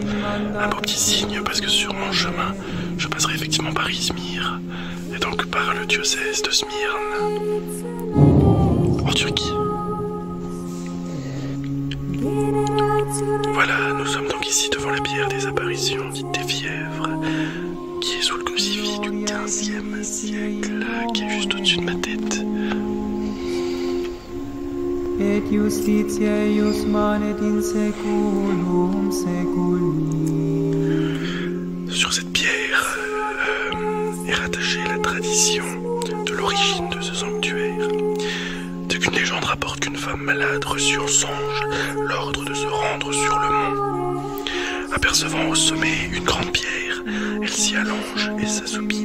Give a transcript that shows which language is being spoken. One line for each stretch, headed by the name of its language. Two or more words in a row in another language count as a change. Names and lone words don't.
French: Un beau petit signe, parce que sur mon chemin, je passerai effectivement par Izmir, et donc par le diocèse de Smyrne, en Turquie. Voilà, nous sommes donc ici devant la pierre des apparitions dite des Fièvres, qui est sous le crucifix du 15e siècle, qui est juste au-dessus de ma tête.
Latin: Et justitiae eius manet in saeculum saeculi.
French: Sur cette pierre est rattachée la tradition de l'origine de ce sanctuaire. C'est qu'une légende rapporte qu'une femme malade reçut en songe l'ordre de se rendre sur le mont. Apercevant au sommet une grande pierre, elle s'y allonge et s'assoupit.